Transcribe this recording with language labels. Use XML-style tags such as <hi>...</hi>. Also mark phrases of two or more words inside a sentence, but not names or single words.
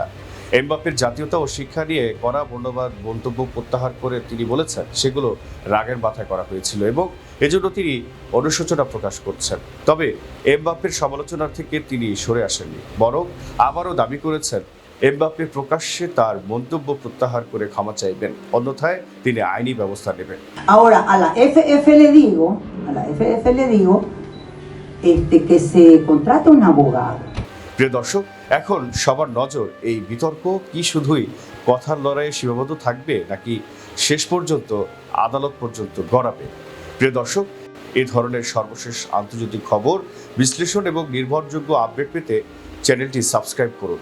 <bn>এমবাপ্পের জাতীয়তা ও শিক্ষা নিয়ে কড়া বর্ণবাদ মন্তব্য প্রত্যাহার করে তিনি বলেছেন, সেগুলো রাগের মাথায় করা হয়েছিল এবং এজন্য তিনি অনুশোচনা প্রকাশ করছেন। তবে এমবাপ্পের সমালোচনার থেকে তিনি সরে আসেননি, বরং আবারও দাবি করেছেন এমবাপ্পে প্রকাশ্যে তার মন্তব্য প্রত্যাহার করে ক্ষমা চাইবেন, অন্যথায় তিনি আইনি ব্যবস্থা নেবেন।</bn> <es>Ahora a la FF le digo que se contrate un abogado.</es> <bn>প্রিয় দর্শক, এখন সবার নজর এই বিতর্ক কি শুধুই কথার লড়াইয়ে সীমাবদ্ধ থাকবে নাকি শেষ পর্যন্ত আদালত পর্যন্ত গড়াবে? প্রিয় দর্শক, এই ধরনের সর্বশেষ আন্তর্জাতিক খবর, বিশ্লেষণ এবং নির্ভরযোগ্য আপডেট পেতে চ্যানেলটি সাবস্ক্রাইব করুন।</bn>